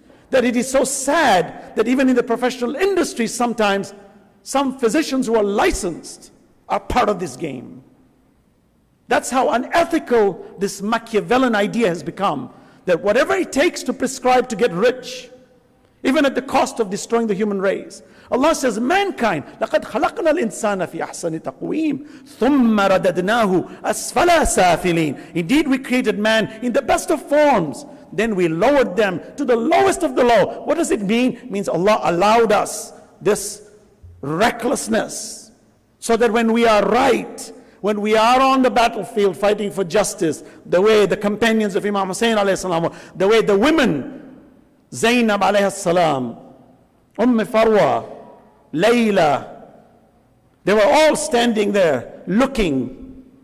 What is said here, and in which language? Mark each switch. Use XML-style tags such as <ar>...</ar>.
<en>That it is so sad that even in the professional industry sometimes, some physicians who are licensed are part of this game. That's how unethical this Machiavellian idea has become, that whatever it takes to prescribe to get rich, even at the cost of destroying the human race. Allah says, mankind,</en> <ar>لَقَدْ خَلَقْنَا الْإِنسَانَ فِي أَحْسَنِ تَقْوِيمٍ ثُمَّ رَدَدْنَاهُ أَسْفَلَ سَافِلِينَ.</ar> <en>Indeed, we created man in the best of forms. Then we lowered them to the lowest of the low. What does it mean? It means Allah allowed us this recklessness, so that when we are right, when we are on the battlefield fighting for justice, the way the companions of Imam Hasnain alayhi salam, the way the women, Zainab alayhi salam, Farwa, Layla, they were all standing there looking.</en>